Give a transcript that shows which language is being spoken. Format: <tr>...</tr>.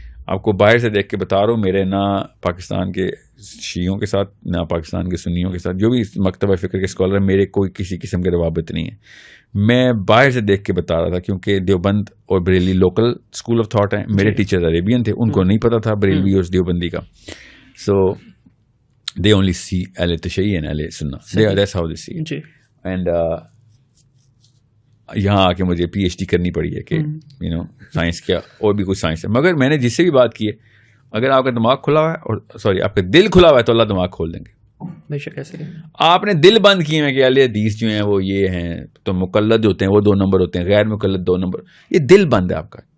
<ur>آپ کو باہر سے دیکھ کے بتا رہا ہوں, میرے نہ پاکستان کے شیعوں کے ساتھ نہ پاکستان کے سنیوں کے ساتھ جو بھی مکتبہ فکر کے اسکالر ہیں, میرے کوئی کسی قسم کے روابط نہیں ہے. میں باہر سے دیکھ کے بتا رہا تھا کیونکہ دیوبند اور Bareilly local school of thought ہیں. میرے ٹیچر عربین تھے, ان کو نہیں پتا تھا بریلوی اور دیوبندی کا.</ur> <en>So they only see اہل تشیع and اہل سنہ, that's how they see it.</en> <ur>And یہاں آ کے مجھے پی ایچ ڈی کرنی پڑی ہے کہ سائنس کیا اور بھی کچھ سائنس ہے. مگر میں نے جس سے بھی بات کی ہے, اگر آپ کا دماغ کھلا ہوا ہے اور سوری آپ کا دل کھلا ہوا ہے تو اللہ دماغ کھول دیں گے. بے شک ایسے آپ نے دل بند کیے ہیں کہ اہل حدیث جو ہیں وہ یہ ہیں, تو مقلد ہوتے ہیں وہ 2 نمبر ہوتے ہیں, غیر مقلد 2 نمبر. یہ دل بند ہے آپ کا.</ur>